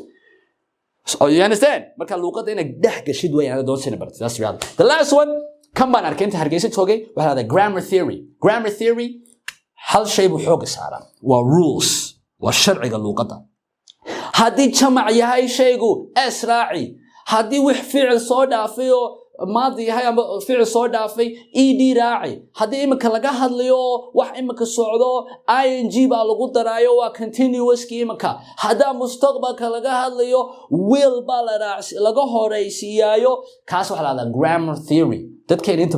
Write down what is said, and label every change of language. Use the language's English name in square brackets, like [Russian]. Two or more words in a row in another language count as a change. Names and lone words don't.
[English] So you understand [Somali] marka luuqadda inay dhex gashid way aan doonayna bartay [English] that's reality. The last one [Somali] kan baan arkay inta Hargeysa joogay waxa la [English] grammar theory [Somali] hal shay buu xoog saaraa waa rules waa sharciga luuqadda haddii jamac yahay shaygu asraaci haddii wax ficil soo dhaafay oo maadi yahay ama ficil soo dhaafay ed raaci haddii imika laga hadlayo wax imika socdo ing baa lagu daraayo waa continuous imika hadaa mustaqbalka laga hadlayo will baa laga horeysiiyo kaas waxa la yiraahdaa [English] grammar theory [Somali] dadkeen inta